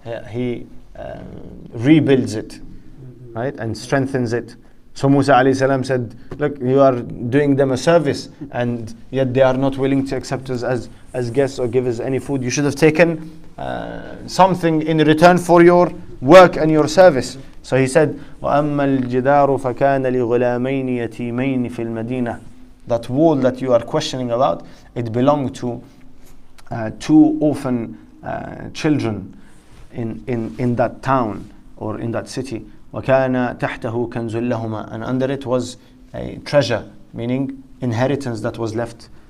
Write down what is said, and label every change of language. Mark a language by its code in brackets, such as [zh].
[en] He rebuilds it, right, and strengthens it. So Musa alayhi salam said, look, you are doing them a service and yet they are not willing to accept us as guests or give us any food. You should have taken something in return for your work and your service. So he said, [ar] وَأَمَّا الْجِدَارُ فَكَانَ لِغُلَامَيْنِ يَتِيمَيْنِ فِي الْمَدِينَةِ. [en] That wall that you are questioning about, it belonged to two orphan children in that town or in that city. [ar] وَكَانَ تَحْتَهُ كَنْزٌ لَهُمَا. [en] And under it was a treasure, meaning inheritance that was left.